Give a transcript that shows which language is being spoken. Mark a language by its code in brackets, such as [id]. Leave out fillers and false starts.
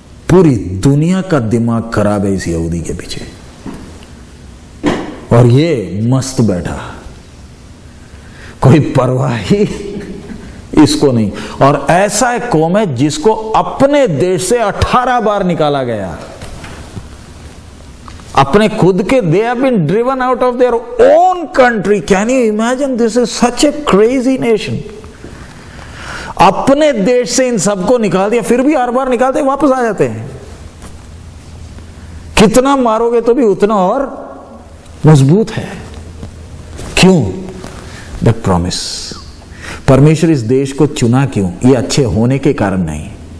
[hi] पूरी दुनिया का दिमाग खराब है इस यहूदी के पीछे, और ये मस्त बैठा, कोई परवाह ही इसको नहीं। और ऐसा एक कौम है जिसको अपने देश से 18 बार निकाला गया। अपने खुद के, [en] they have been driven out of their own country। Can you imagine? This is such a crazy nation। [hi] अपने देश से इन सबको निकाल दिया, फिर भी हर बार निकालते वापस आ जाते हैं। कितना मारोगे तो भी उतना और मजबूत है। क्यों? [en] The promise. [hi] परमेश्वर इस देश को चुना क्यों? ये अच्छे होने के कारण नहीं।